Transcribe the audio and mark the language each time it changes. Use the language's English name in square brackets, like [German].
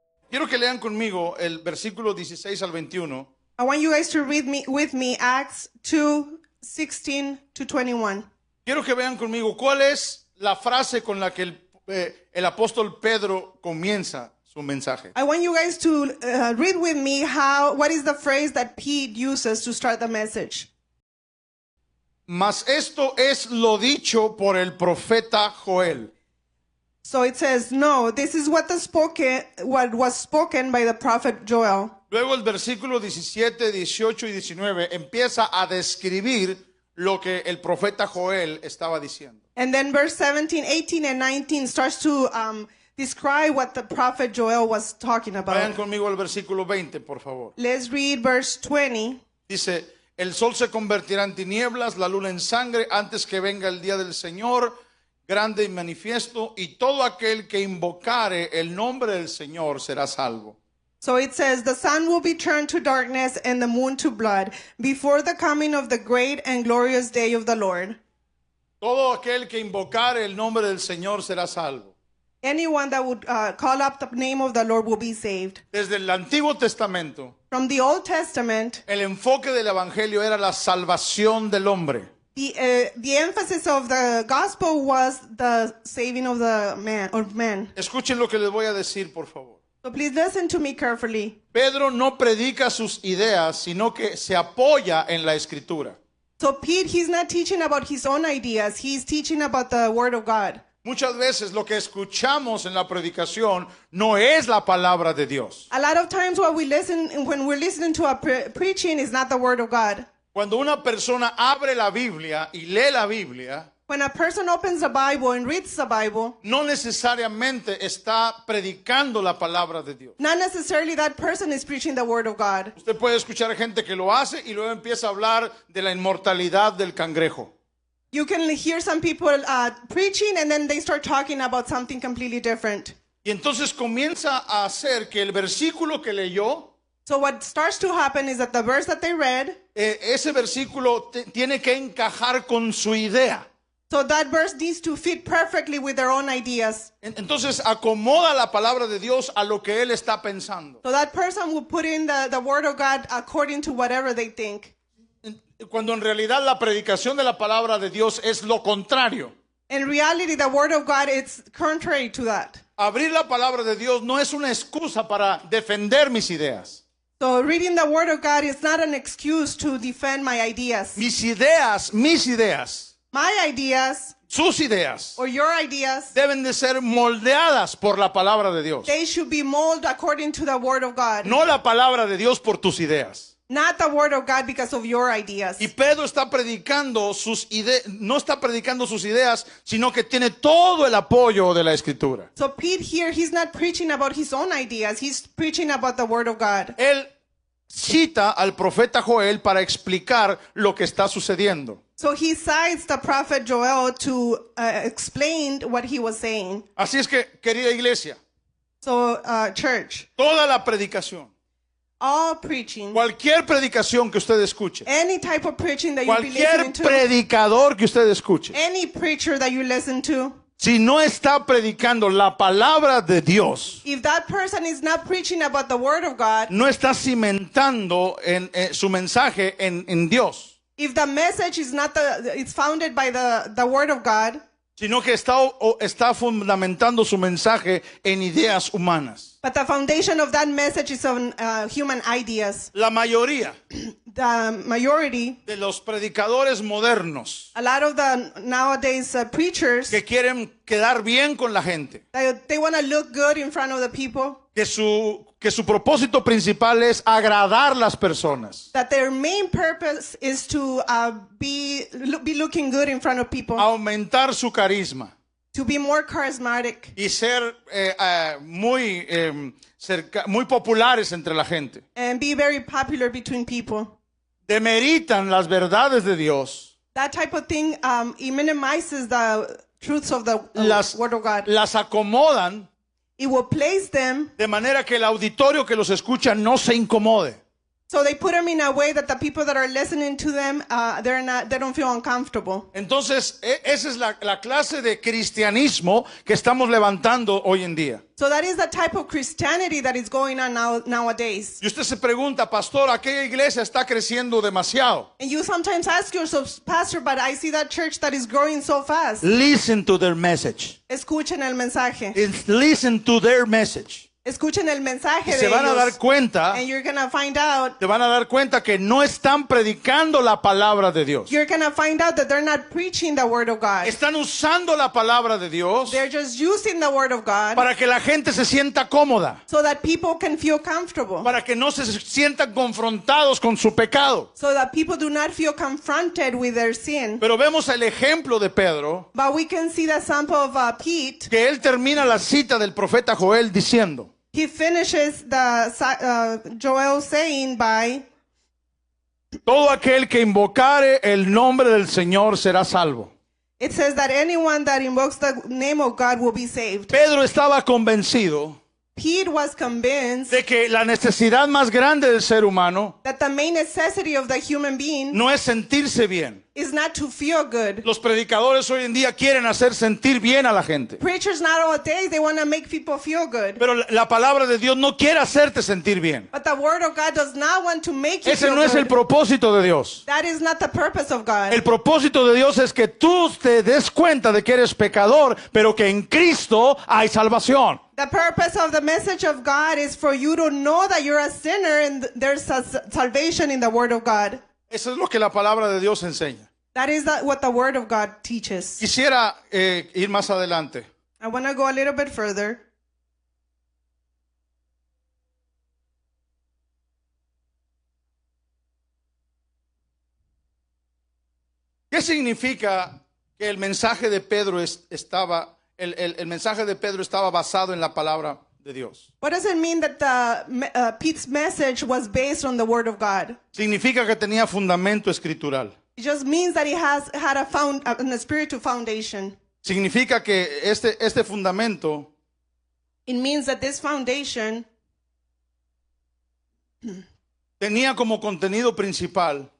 [Spanish] Quiero que lean conmigo el versículo 16 al 21. [English] I want you guys to read with me Acts 2:16-21. [Spanish] Quiero que vean conmigo cuál es la frase con la que el apóstol Pedro comienza su mensaje. [English] I want you guys to read with me what is the phrase that Pete uses to start the message. [Spanish] Mas esto es lo dicho por el profeta Joel. [English] So it says, no, this is what was spoken by the prophet Joel. [Spanish] Luego el versículo 17, 18 y 19 empieza a describir lo que el profeta Joel estaba diciendo. [English] And then verse 17, 18, and 19 starts to describe what the prophet Joel was talking [Spanish] Vayan [English] about. [Spanish] conmigo al versículo 20, por favor. [English] Let's read verse 20. [Spanish] Dice, el sol se convertirá en tinieblas, la luna en sangre, antes que venga el día del Señor, grande y manifiesto, y todo aquel que invocare el nombre del Señor será salvo. [English] So it says, the sun will be turned to darkness and the moon to blood before the coming of the great and glorious day of the Lord. [Spanish] Todo aquel que invocare el nombre del Señor será salvo. [English] Anyone that would call up the name of the Lord will be saved. [Spanish] Desde el Antiguo Testamento, [English] From the Old Testament, [Spanish] el enfoque del Evangelio era la salvación del hombre. [English] the emphasis of the gospel was the saving of the man. [Spanish] Escuchen lo que les voy a decir, por favor. [English] So please listen to me carefully. [Spanish] Pedro no predica sus ideas, sino que se apoya en la Escritura. [English] So Pete, he's not teaching about his own ideas. He's teaching about the Word of God. [Spanish] Muchas veces lo que escuchamos en la predicación no es la palabra de Dios. [English] A lot of times when we're listening to a preaching is not the Word of God. [Spanish] Cuando una persona abre la Biblia y lee la Biblia, [English] When a person opens the Bible and reads the Bible, [Spanish] no necesariamente está predicando la palabra de Dios. [English] not necessarily that person is preaching the Word of God. [Spanish] Usted puede escuchar gente que lo hace y luego empieza a hablar de la inmortalidad del cangrejo. [English] You can hear some people preaching and then they start talking about something completely different. [Spanish] Y entonces comienza a hacer que el versículo que leyó, [English] So what starts to happen is that the verse that they read, [Spanish] ese versículo tiene que encajar con su idea. [English] so that verse needs to fit perfectly with their own ideas. [Spanish] Entonces acomoda la palabra de Dios a lo que él está pensando. [English] So that person will put in the Word of God according to whatever they think. [Spanish] Cuando en realidad la predicación de la palabra de Dios es lo contrario. [English] In reality, the Word of God is contrary to that. [Spanish] Abrir la palabra de Dios no es una excusa para defender mis ideas. [English] So reading the Word of God is not an excuse to defend my ideas. [Spanish] Mis ideas, [English] My ideas [Spanish] sus ideas, [English] or your ideas, [Spanish] deben de ser moldeadas por la palabra de Dios. [English] they should be molded according to the Word of God. [Spanish] No la palabra de Dios por tus ideas. [English] Not the Word of God because of your ideas. [Spanish] Y Pedro está predicando sus ideas, no está predicando sus ideas, sino que tiene todo el apoyo de la Escritura. [English] So Pete here, he's not preaching about his own ideas. He's preaching about the Word of God. [Spanish] Él cita al profeta Joel para explicar lo que está sucediendo. [English] So he cites the prophet Joel to explain what he was saying. [Spanish] Así es que, querida iglesia, [English] So church, [Spanish] toda la predicación, [English] all preaching, [Spanish] cualquier predicación que usted escuche, [English] any type of preaching that you be [Spanish] cualquier [English] listening to, [Spanish] predicador que usted escuche, [English] any preacher that you listen to, [Spanish] si no está predicando la palabra de Dios, [English] if that person is not preaching about the Word of God, [Spanish] no está cimentando su mensaje en Dios, [English] if the message is not it's founded by the Word of God, [Spanish] sino que está fundamentando su mensaje en ideas humanas. [English] but the foundation of that message is on human ideas, [Spanish] La mayoría [English] the majority, [Spanish] de los predicadores modernos [English] a lot of the nowadays preachers, [Spanish] que quieren quedar bien con la gente, [English] they want to look good in front of the people, [Spanish] que su propósito principal es agradar las personas, [English] that their main purpose is to be looking good in front of people, [Spanish] aumentar su carisma [English] to be more charismatic, [Spanish] y ser muy populares entre la gente. [English] and be very popular between people. [Spanish] Demeritan las verdades de Dios, [English] That type of thing, it minimizes the truths of the Word of God. [Spanish] las acomodan [English] It will place them [Spanish] de manera que el auditorio que los escucha no se incomode. [English] So they put them in a way that the people that are listening to them, they don't feel uncomfortable. [Spanish] Entonces, esa es la clase de cristianismo que estamos levantando hoy en día. [English] So that is the type of Christianity that is going on nowadays. [Spanish] Y usted se pregunta, pastor, aquella iglesia está creciendo demasiado. [English] And you sometimes ask yourself, Pastor, but I see that church that is growing so fast. Listen to their message. [Spanish] Escuchen el mensaje. [English] Listen to their message. [Spanish] Escuchen el mensaje Se de van a dar ellos. cuenta, [English] And you're going to find out, [Spanish] te van a dar cuenta que no están predicando la palabra de Dios. [English] you're going to find out that they're not preaching the word of God. [Spanish] Están usando la palabra de Dios [English] They're just using the word of God [Spanish] para que la gente se sienta cómoda, [English] so that people can feel comfortable. [Spanish] para que no se sientan confrontados con su pecado. [English] So that people do not feel confronted with their sin. [Spanish] Pero vemos el ejemplo de Pedro, [English] But we can see the sample of Pete. [Spanish] que él termina la cita del profeta Joel diciendo, [English] He finishes the Joel saying by, [Spanish] todo aquel que invocare el nombre del Señor será salvo. [English] it says that anyone that invokes the name of God will be saved. [Spanish] Pedro estaba convencido [English] Pete was convinced [Spanish] de que la necesidad más grande del ser humano [English] that the main necessity of the human being [Spanish] no es sentirse bien. [English] is not to feel good. [Spanish] Los predicadores hoy en día quieren hacer sentir bien a la gente. [English] Preachers nowadays, they want to make people feel good. [Spanish] Pero la palabra de Dios no quiere hacerte sentir bien. [English] But the word of God does not want to make you [Spanish] Ese [English] feel [Spanish] no es el [English] good. [Spanish] propósito de Dios. [English] That is not the purpose of God. [Spanish] El propósito de Dios es que tú te des cuenta de que eres pecador, pero que en Cristo hay salvación. [English] The purpose of the message of God is for you to know that you're a sinner and there's a salvation in the word of God. [Spanish] Eso es lo que la palabra de Dios enseña. [English] That is what the word of God teaches. [Spanish] Quisiera ir más adelante. [English] I want to go a little bit further. [Spanish] ¿Qué significa que el mensaje de Pedro el mensaje de Pedro estaba basado en la palabra de Dios? [English] What does it mean that Pete's message was based on the word of God? [Spanish] Significa que tenía fundamento escritural. [English] It just means that it had a spiritual foundation. [Spanish] Significa que este fundamento [English] It means that this foundation [Spanish] tenía como contenido principal